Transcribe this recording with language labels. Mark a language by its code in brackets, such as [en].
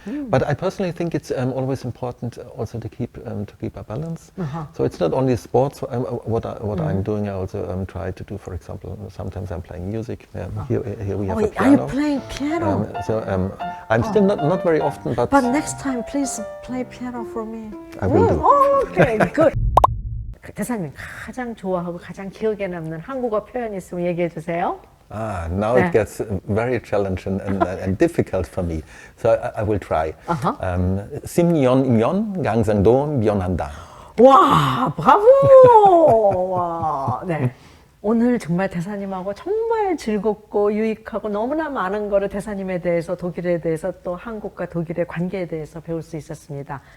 [en] But I personally think it's always important also to keep a balance. So it's not only sports. What I'm doing, I also try to do. For example, sometimes I'm playing music. Here we have a piano. Are you playing piano? I'm still not very often, but next time, please play piano for me. I will do. Okay, good. [ko] 대사님 가장 좋아하고 가장 기억에 남는 한국어 표현 있으면 얘기해 주세요. [en] Now it gets very challenging and difficult for me. So I will try. [ko] 심연이면 강상도 면한다. 와, 브라보! 와, 네. 오늘 정말 대사님하고 정말 즐겁고 유익하고 너무나 많은 거를 대사님에 대해서, 독일에 대해서, 또 한국과 독일의 관계에 대해서 배울 수 있었습니다.